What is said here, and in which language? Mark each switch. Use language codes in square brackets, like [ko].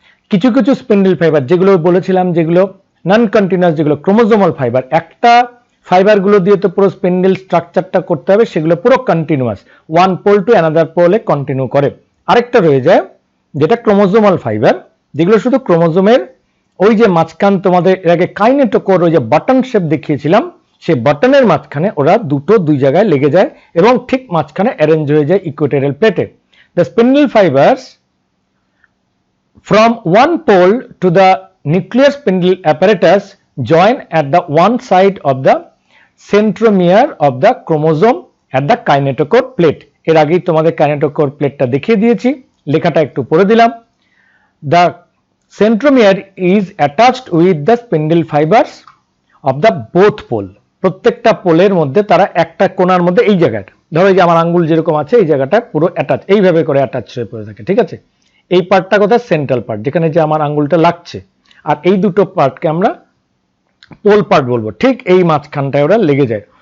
[bn] কিছু কিছু spindle fibre যেগুলো বলেছিলাম, যেগুলো নন কন্টিনিউয়াস, যেগুলো ক্রোমোজোমাল ফাইবার, একটা ফাইবারগুলো দিয়ে তো পুরো স্পিন্ডল স্ট্রাকচারটা করতে হবে, সেগুলো পুরো continuous, one pole to another পোলে continue করে। আরেকটা রয়ে যায় যেটা ক্রোমোজোমাল ফাইবার, যেগুলো শুধু ক্রোমোজোমের ওই যে মাঝখান, তোমাদের এর আগে কাইনেটোকোর ওই যে বাটন শেপ দেখিয়েছিলাম, সেই বাটনের মাঝখানে ওরা দুই জায়গায় লেগে যায় এবং ঠিক মাঝখানে অ্যারেঞ্জ হয়ে যায় ইকুয়েটোরিয়াল প্লেটে। [en] The spindle fibres from one pole to the nuclear spindle apparatus join at the one side of the centromere of the chromosome at the kinetochore plate. [bn] এর আগেই তোমাদের kinetochore প্লেটটা দেখিয়ে দিয়েছি, লেখাটা একটু পড়ে দিলাম। [en] The centromere is attached with the spindle fibers of the both pole. [bn] প্রত্যেকটা পোলের মধ্যে তারা একটা কোণার মধ্যে, এই জায়গাটা ধরো যে আমার আঙ্গুল যেরকম আছে, এই জায়গাটা পুরো অ্যাটাচ, এইভাবে করে অ্যাটাচ হয়ে পড়ে থাকে, ঠিক আছে? এই পার্টটা কোথায়? সেন্ট্রাল পার্ট, যেখানে যে আমার আঙ্গুলটা লাগছে। আর এই দুটো পার্টকে আমরা পোল পার্ট বলবো, ঠিক এই মাঝখানটায় ওরা লেগে যায়।